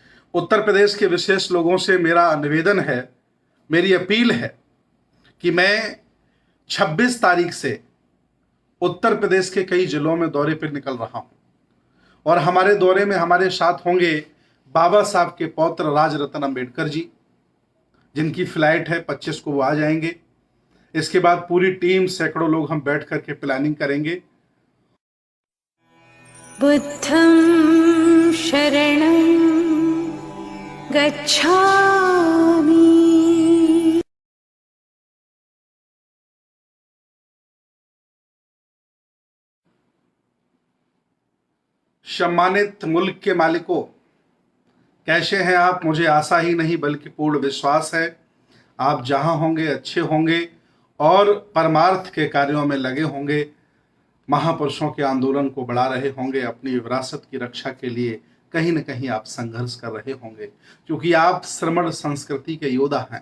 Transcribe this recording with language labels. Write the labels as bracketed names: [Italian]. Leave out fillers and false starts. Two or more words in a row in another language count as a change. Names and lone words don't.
[Hindi] उत्तर प्रदेश के विशेष लोगों से मेरा निवेदन है, मेरी अपील है कि मैं 26 तारीख से उत्तर प्रदेश के कई जिलों में दौरे पर निकल रहा हूं और हमारे दौरे में हमारे साथ होंगे बाबा साहब के पौत्र राज रतन अंबेडकर जी, जिनकी फ्लाइट है 25 को, वो आ जाएंगे। इसके बाद पूरी टीम, सैकड़ों लोग हम बैठ करके प्लानिंग करेंगे। [Pali] बुद्धं शरणं गच्छामि। [Hindi] सम्मानित मुल्क के मालिकों, कैसे हैं आप? मुझे आशा ही नहीं बल्कि पूर्ण विश्वास है आप जहां होंगे अच्छे होंगे और परमार्थ के कार्यों में लगे होंगे, महापुरुषों के आंदोलन को बढ़ा रहे होंगे, अपनी विरासत की रक्षा के लिए कहीं न कहीं आप संघर्ष कर रहे होंगे, क्योंकि आप श्रमण संस्कृति के योद्धा हैं।